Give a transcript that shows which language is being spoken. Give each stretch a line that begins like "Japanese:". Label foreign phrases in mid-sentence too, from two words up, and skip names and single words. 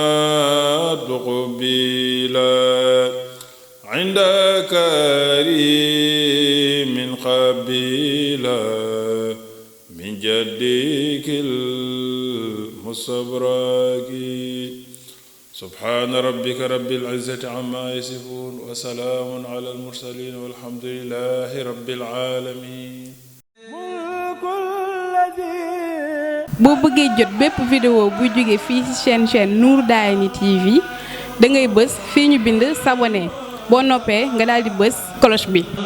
Arabic: تقبل عند كريم من قبيل من جدك المستبرك سبحان ربك رب العزة عما يصفون وسلام على المرسلين والحمد لله رب العالمين.
Wolof: boo bëggee jot bépp vidéo bu jóge fii ci chaîne Nour Darayni TV da ngay bës fii ñu bind s'abonner boo noppee nga daal di bës cloche bi.